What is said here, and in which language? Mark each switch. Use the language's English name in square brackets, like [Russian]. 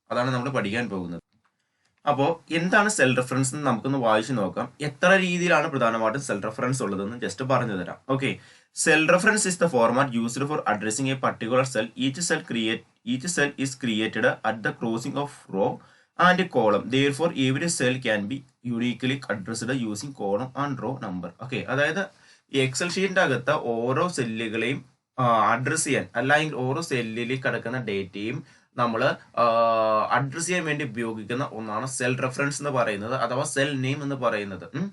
[Malayalam] അതാണ് നമ്മൾ പഠിക്കാൻ പോകുന്നത്. അപ്പോൾ എന്താണ് സെൽ റെഫറൻസ് എന്ന് നമുക്കൊന്ന് വായിച്ചു നോക്കാം. എത്ര രീതിയിലാണ് പ്രധാനമായിട്ടും സെൽ റെഫറൻസ് ഉള്ളതെന്ന് ജസ്റ്റ് പറഞ്ഞു തരാം. [English] Okay, cell reference is the format used for addressing a particular cell. Each cell is created at the crossing of row and column. Therefore, every cell can be uniquely addressed using column and row number. [Malayalam] Okay, അതായത് ഈ Excel ഷീറ്റിന്റെ അകത്ത് ഓരോ സെല്ലുകളെയും address ചെയ്യാൻ, അല്ലെങ്കിൽ ഓരോ സെല്ലിൽ കിടക്കുന്ന ഡേറ്റയും നമ്മൾ അഡ്രസ് ചെയ്യാൻ വേണ്ടി ഉപയോഗിക്കുന്ന ഒന്നാണ് സെൽ റെഫറൻസ് എന്ന് പറയുന്നത്, അഥവാ സെൽ നെയിം എന്ന് പറയുന്നത്.